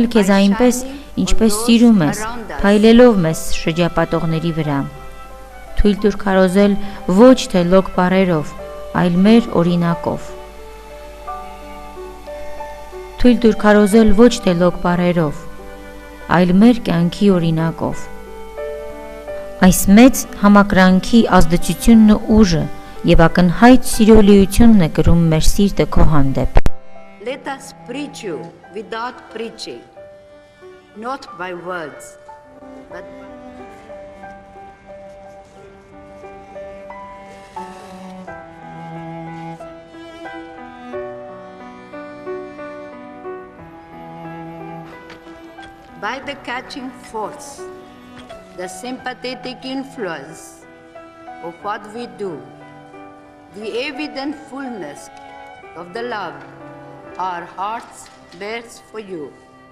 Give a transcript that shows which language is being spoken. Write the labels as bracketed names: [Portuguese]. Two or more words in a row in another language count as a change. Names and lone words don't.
[Armenian] քեզ այնպես, ինչպես սիրում ես, փայլելով մեզ շրջապատողների վրա։ Թույլ տուր քարոզել ոչ թե լոկ բառերով, այլ մեր օրինակով։ թույլ տուր քարոզել ոչ թե լոկ բառերով, այլ մեր կյանքի օրինակով։ Այս մեծ համակրանքի ազդեցությունն ու ուժը եւ ակնհայտ սիրոլիությունն է կրում մեր սիրտը քո հանդեպ։ [English] Let us preach you without preaching, not by words, but by the catching force, the sympathetic influence of what we do, the evident fullness of the love our hearts bears for you.